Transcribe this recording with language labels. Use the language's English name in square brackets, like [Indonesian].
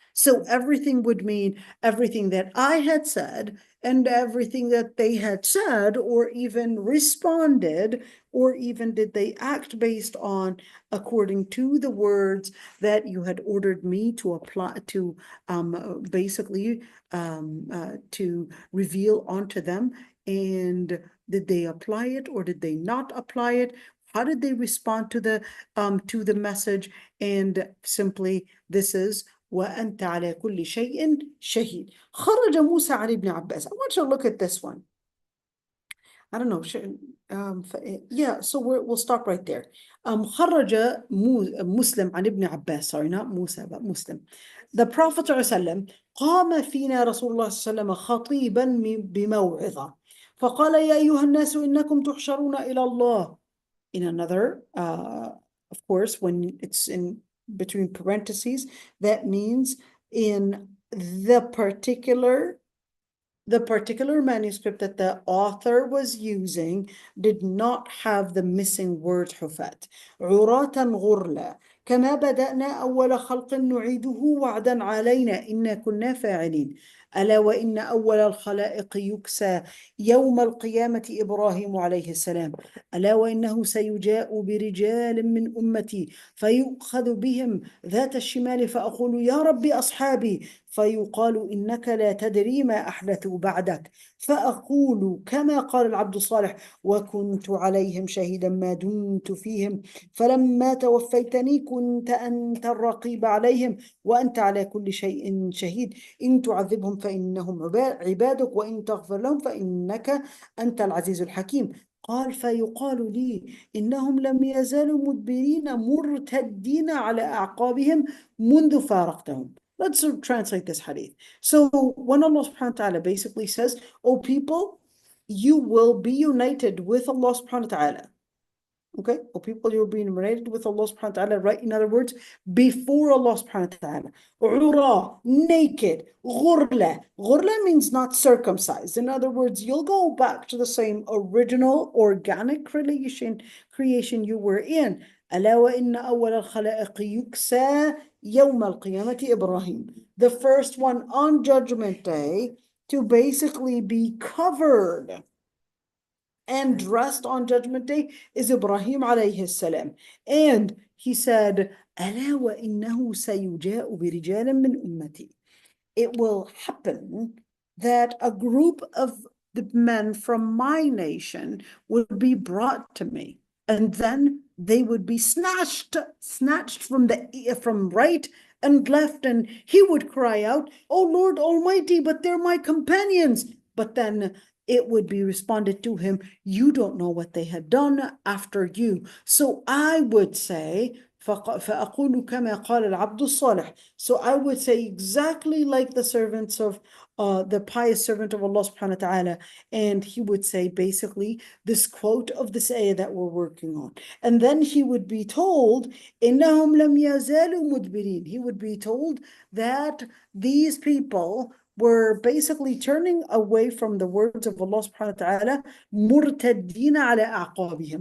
[English] So everything would mean everything that I had said and everything that they had said, or even responded, or even did they act based on according to the words that you had ordered me to apply to, basically to reveal onto them. And did they apply it or did they not apply it? How did they respond to the message? And simply, this is [Arabic] وأنت على كل شيء شهيد. خرج موسى عن ابن عباس. [English] I want you to look at this one. I don't know. Yeah, so we'll stop right there. [Arabic] خرج مسلم عن ابن عباس. [English] Sorry, not Musa, but Muslim. The Prophet [Arabic] ﷺ قام فينا رسول الله صلى الله عليه وسلم خطيبا بموعظة فقال يا أيها الناس إنكم تحشرون إلى الله. [English] In another, of course, when it's in between parentheses, that means in the particular manuscript that the author was using did not have the missing word حفاة. [Arabic] عراة غرلا كما بدأنا أول خلق نعيده وعدا علينا إنا كنا فاعلين. ألا وإن أول الخلائق يكسى يوم القيامة إبراهيم عليه السلام. ألا وإنه سيجاء برجال من أمتي فيؤخذ بهم ذات الشمال فأقول يا ربي أصحابي فيقال إنك لا تدري ما أحدثوا بعدك فأقول كما قال العبد الصالح وكنت عليهم شهيدا ما دمت فيهم فلما توفيتني كنت أنت الرقيب عليهم وأنت على كل شيء شهيد إن تعذبهم فإنهم عبادك وإن تغفر لهم فإنك أنت العزيز الحكيم. قال فيقال لي إنهم لم يزالوا مدبرين مرتدين على أعقابهم منذ فارقتهم. [English] Let's translate this hadith. So when Allah subhanahu wa ta'ala basically says, "O people, you will be united with Allah subhanahu wa ta'ala." Okay, "O people, you'll be united with Allah subhanahu wa ta'ala," right? In other words, before Allah subhanahu wa ta'ala. Ura, naked. Ghurla. Ghurla means not circumcised. In other words, you'll go back to the same original organic creation you were in. [Arabic] ألا وإن أول الخلائق يكسى يوم القيامة إبراهيم. [English] The first one on Judgment Day to basically be covered and dressed on Judgment Day is Ibrahim عليه السلام. And he said, [Arabic] ألا وإنه سيجاء برجال من أمتي. [English] It will happen that a group of the men from my nation would be brought to me, and then they would be snatched from right and left, and he would cry out, "Oh Lord Almighty, but they're my companions." But then it would be responded to him, "You don't know what they had done after you." So I would say, [Arabic] فأقول كما قال العبد الصالح. [English] So I would say exactly like the servants of the pious servant of Allah subhanahu wa ta'ala. And he would say basically this quote of this ayah that we're working on. And then he would be told, [Arabic] إنهم لم يزالوا مدبرين. [English] He would be told that these people were basically turning away from the words of Allah subhanahu wa ta'ala, [Arabic] مرتدين على أعقابهم.